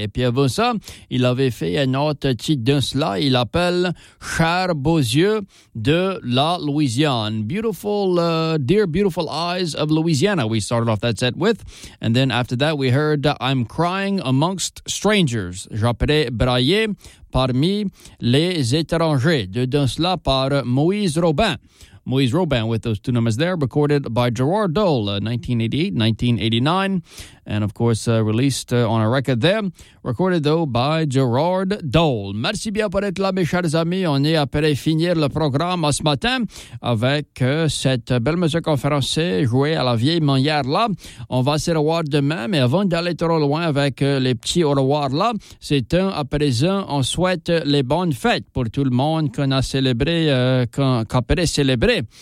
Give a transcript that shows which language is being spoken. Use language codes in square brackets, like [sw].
[fr] Et puis avant ça, il avait fait un autre titre dans cela, il appelle « Chers beaux yeux de la Louisiane ».« [en] Beautiful, dear beautiful eyes of Louisiana », we started off that set with. And then after that, we heard « I'm crying amongst strangers ».« [fr] Je suis après braillé ». Parmi les étrangers, dedans cela par Moïse Robin. [en] Moïse Robin with those two numbers there, recorded by Gerard Dole, 1988-1989, and of course released on a record there, recorded though by Gerard Dole. [fr] Merci bien pour être là, mes chers amis. On est après finir le programme ce matin avec cette belle musique en français jouée à la vieille manière là. On va se revoir demain, mais avant d'aller trop loin avec les petits au revoir là, c'est un à présent, on souhaite les bonnes fêtes pour tout le monde qu'on a célébré, qu'après célébrer.